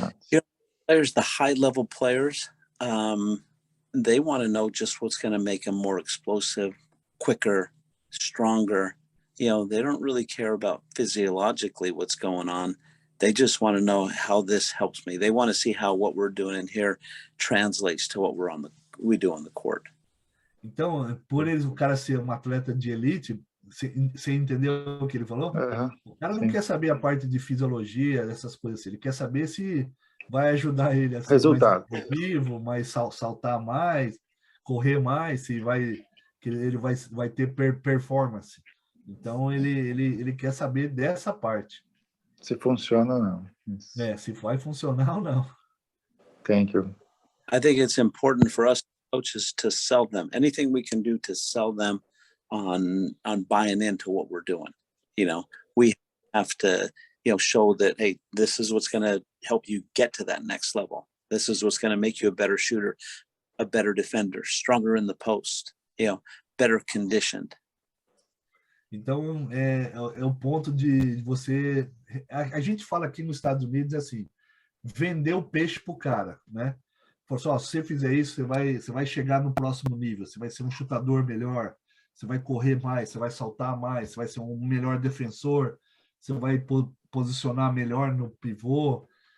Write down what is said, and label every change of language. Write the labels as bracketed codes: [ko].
[en] You know, players, the high level players, they want to know just what's going to make them more explosive, quicker, stronger. You know, they don't really care about physiologically what's going on. They just want to know how this helps me. They want to see how what we're doing in here translates to what we do on the court. [pt] Então, por eles, o cara ser um atleta de elite, você entendeu o que ele falou? O cara não quer saber a parte de fisiologia, essas coisas assim. Ele quer saber se vai ajudar ele a ser mais vivo, mais saltar mais, correr mais, se vai que ele vai ter performance. Então ele quer saber dessa parte. Se funciona ou não. Se vai funcionar ou não. [en] Thank you. I think it's important for us coaches to sell them. Anything we can do to sell them on buying into what we're doing. You know, we have to, you know, show that, hey, this is what's going to help you get to that next level. This is what's going to make you a better shooter, a better defender, stronger in the post, you know, better conditioned. [pt] Então, é o ponto de você... A gente fala aqui nos Estados Unidos assim, vender o peixe pro cara, né? Fala só, se você fizer isso, você vai chegar no próximo nível, você vai ser um chutador melhor, você vai correr mais, você vai saltar mais, você vai ser um melhor defensor, você vai posicionar melhor no pivô.